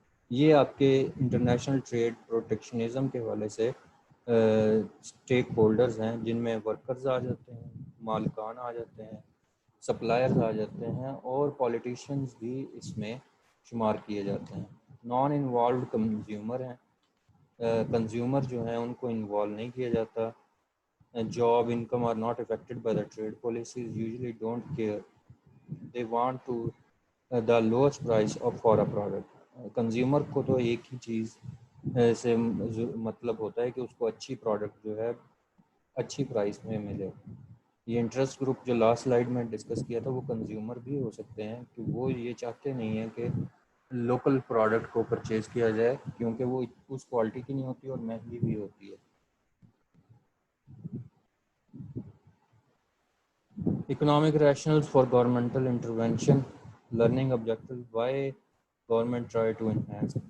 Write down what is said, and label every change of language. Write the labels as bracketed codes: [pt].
[ur] یہ آپ کے انٹرنیشنل ٹریڈ پروٹیکشنزم کے حوالے سے اسٹیک ہولڈرز ہیں، جن میں ورکرز آ جاتے ہیں، مالکان آ جاتے ہیں، سپلائرز آ جاتے ہیں، اور پولیٹیشنز بھی اس میں شمار کیے جاتے ہیں۔ نان انوالوڈ کنزیومر ہیں، کنزیومر جو ہیں ان کو انوالو نہیں کیا جاتا. [en] Job income are not affected by the trade policies, usually don't care. They want to the lowest price of for a product. [ur] Consumer کو تو ایک ہی چیز سے مطلب ہوتا ہے کہ اس کو اچھی پروڈکٹ جو ہے اچھی پرائس میں ملے. یہ انٹرسٹ گروپ جو لاسٹ سلائیڈ میں ڈسکس کیا تھا وہ کنزیومر بھی ہو سکتے ہیں کہ وہ یہ چاہتے نہیں ہیں کہ لوکل پروڈکٹ کو پرچیز کیا جائے کیونکہ وہ اس کوالٹی کی نہیں ہوتی اور مہنگی بھی ہوتی ہے. [en] Economic rationales for governmental intervention, learning objectives, why government try to enhance.